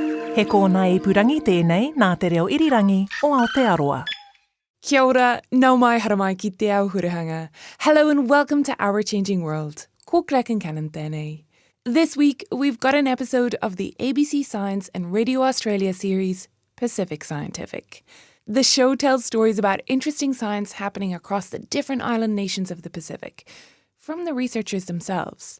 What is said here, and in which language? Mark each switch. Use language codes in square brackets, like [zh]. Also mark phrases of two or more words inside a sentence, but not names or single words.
[mi] He kōna ipurangi tēnei nā te reo irirangi o Aotearoa. Kia ora, nau mai haramai ki te au hurihanga. [en] Hello and welcome to Our Changing World. [mi] Ko Kraken Canon tēnei. [en] This week, we've got an episode of the ABC Science and Radio Australia series, Pacific Scientific. The show tells stories about interesting science happening across the different island nations of the Pacific, from the researchers themselves.